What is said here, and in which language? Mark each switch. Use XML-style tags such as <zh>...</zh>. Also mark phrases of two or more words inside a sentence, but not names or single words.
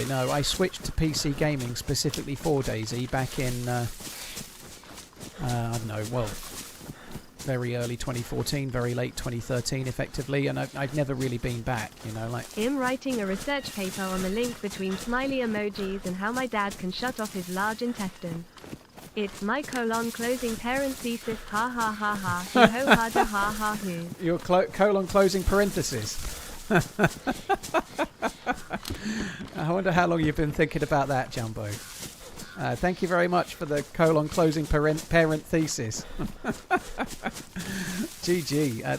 <en>No, I switched to PC gaming specifically for DayZ back in, I don't know, well, very early 2014, very late 2013, effectively, and I've never really been back, you know, like... I'm writing a research paper on the link between smiley emojis and how my dad can shut off his large intestine. It's my closing parent thesis, ha ha ha ha, ho ho ha da ha ha hoo. Your closing parenthesis. I wonder how long you've been thinking about that, Jumbo. Thank you very much for the closing parent thesis. GG.</en>